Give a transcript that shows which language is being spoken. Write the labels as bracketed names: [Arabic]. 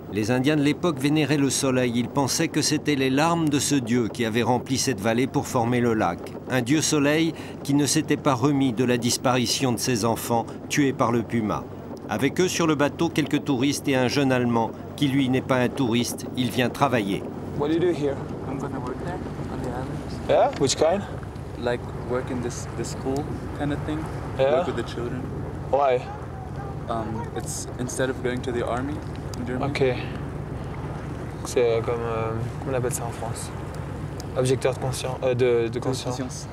[French] Les Indiens de l'époque vénéraient le soleil, ils pensaient que c'était les larmes de ce dieu qui avait rempli cette vallée pour former le lac. Un dieu soleil qui ne s'était pas remis de la disparition de ses enfants tués par le puma. Avec eux sur le bateau, quelques touristes et un jeune Allemand qui lui n'est pas un touriste, il vient travailler. [English] What do you do here? I'm gonna work there on the islands. Yeah, which kind? Like work in this school kind of thing. Yeah. Work with the children. Why? It's instead of going to the army in Germany. Ok. [French] C'est comme comment on appelle ça en France? Objecteur de conscience, de conscience.